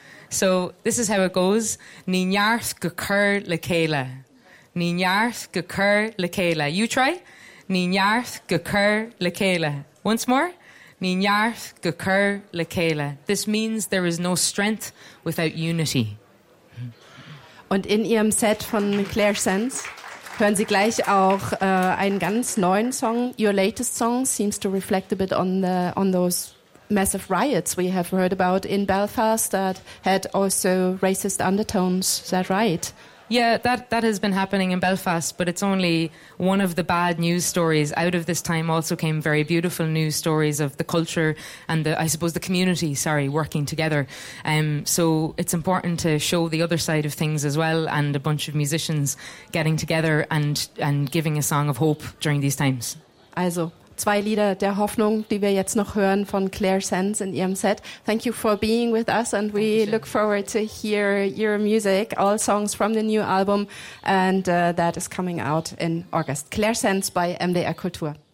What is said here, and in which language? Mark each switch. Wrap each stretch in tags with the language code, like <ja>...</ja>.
<en>So this is how it goes.</en> <ga>Ní nearth go cur le céile. Ní nearth go cur le céile.</ga> <en>You try.</en> <ga>Ní nearth go cur le céile.</ga> <en>Once more. This means there is no strength without unity.</en> <de>Und in Ihrem Set von Claire Sands hören Sie gleich auch einen ganz neuen Song.</de> <en>Your latest song seems to reflect a bit on those massive riots we have heard about in Belfast that had also racist undertones. Is that right? Yeah, that has been happening in Belfast, but it's only one of the bad news stories. Out of this time also came very beautiful news stories of the culture and the community working together. So it's important to show the other side of things as well, and a bunch of musicians getting together and giving a song of hope during these times.</en> <de>Also, zwei Lieder der Hoffnung, die wir jetzt noch hören von Claire Sands in ihrem Set.</de> <en>Thank you for being with us, and we look forward to hear your music, all songs from the new album, and that is coming out in August. Claire Sands by MDR Kultur.</en>